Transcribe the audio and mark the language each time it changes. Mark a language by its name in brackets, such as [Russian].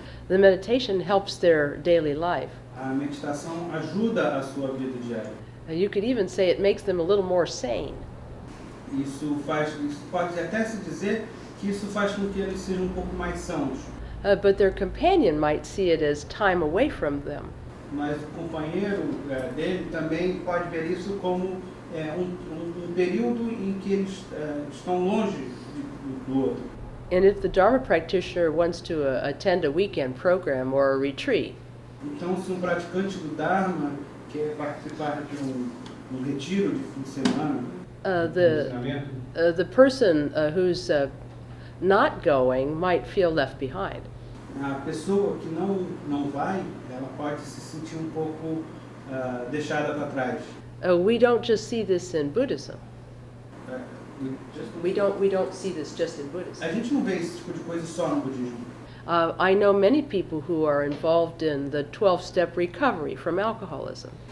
[English] The meditation helps their daily life. [Portuguese] A meditação ajuda a sua vida diária. [English] You could even say it makes them a little more sane. [Portuguese] Isso pode até se dizer que isso faz com que eles sejam um pouco mais sãos. [English] But their companion might see it as time away from them. [Portuguese] Mas o companheiro dele também pode ver isso como um período em que eles estão longe do outro. [English] And if the Dharma practitioner wants to attend a weekend program or a retreat, [Portuguese] Então, se um praticante do Dharma quer participar de um retiro de fim de semana, ensinamento, [English] the person who's not going might feel left behind. [Portuguese] a pessoa que não vai, ela pode se sentir um pouco deixada para trás. [English] We don't just see this in Buddhism. É, We don't see this just in Buddhism. [Portuguese] A gente não vê esse tipo de coisa só no budismo. [English] I know many people who are involved in the 12-step recovery from alcoholism.